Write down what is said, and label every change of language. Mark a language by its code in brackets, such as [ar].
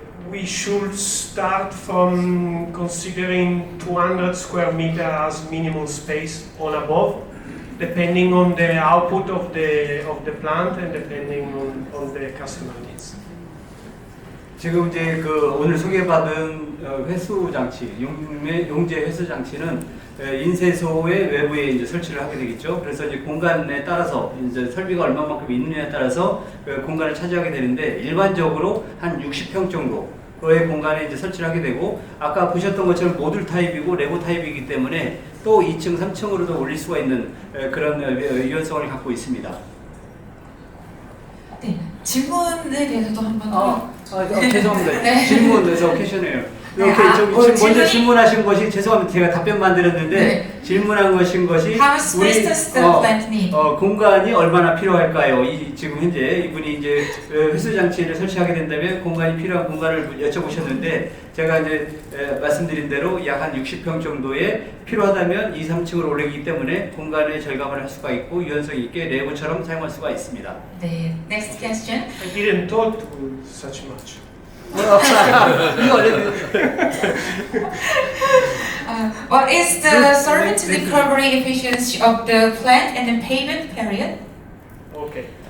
[en] We should start from considering 200 square meters as minimum space on above, depending on the output of the plant and depending on the customer needs. [ko] 지금 이제 그 오늘 소개받은 회수 장치, 용재 회수 장치는 인쇄소의 외부에 이제 설치를 하게 되겠죠. 그래서 이제 공간에 따라서 이제 설비가 얼마만큼 있느냐에 따라서 그 공간을 차지하게 되는데 일반적으로 한 60평 정도의 공간에 이제 설치를 하게 되고 아까 보셨던 것처럼 모듈 타입이고 레고 타입이기 때문에 또 2층, 3층으로도 올릴 수가 있는 그런 유연성을 갖고 있습니다. 네, 질문에 대해서도 한번. 죄송합니다. 네. 질문에서 퀘션이에요. 이렇게 네, 지금 먼저 질문이- 질문하신 것이 죄송합니다. 제가 답변만 드렸는데 네. 질문한 것이 [en] How much space does the plant need? [ko] 공간이 얼마나 필요할까요? 지금 현재 이분이 이제 회수 장치를 설치하게 된다면 공간이 필요한 공간을 여쭤보셨는데 제가 이제 말씀드린 대로 약 한 60평 정도에 필요하다면 2, 3층으로 올리기 때문에 공간의 절감을 할 수가 있고 유연성 있게 레고처럼 사용할 수가 있습니다. [en] 네, next question. I didn't thought to such much. What is the solvent recovery efficiency of the plant and the payment period? Okay.